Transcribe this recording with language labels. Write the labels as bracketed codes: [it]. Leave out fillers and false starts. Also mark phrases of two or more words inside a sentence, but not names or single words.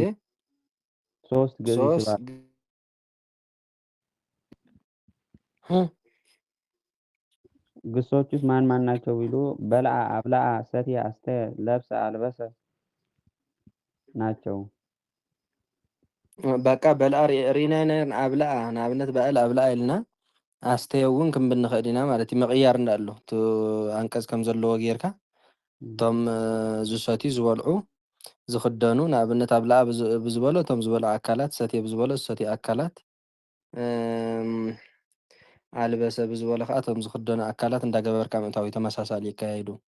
[am] 3 ግዕዝ ይስባሉ። ግሶችስ ማን ማን ናቸው ቢሉ በልዓ፣ አብላዓ፣ ሰትየ፣ አስተየ፣ ለብሰ፣ አልበሰ ናቸው። [ti] በቃ በልዓ ሪእና አብላዓ ንኣብነት በአል አብላዓ ኢልና አስተየ እውን ክንብል ንኽእል ኢና ማለት እዩ። ምቕያር እንዳሎ እቲ አንቀጽ ከም ዘለዎ ጌርካ እቶም ዝሰትዩ ዝበልዑ ዝኽደኑ ንኣብነት አብላዓ ብዝበሎ እቶም ዝበልዑ ኣካላት፣ ሰትየ ብዝበሎ ዝሰትዩ ኣካላት፣ አልበሰ ብዝበሎ ከዓ እቶም ዝኽደኑ ኣካላት እንዳገበርካ ምእታዊ ተመሳሳሊ ይካየዱ።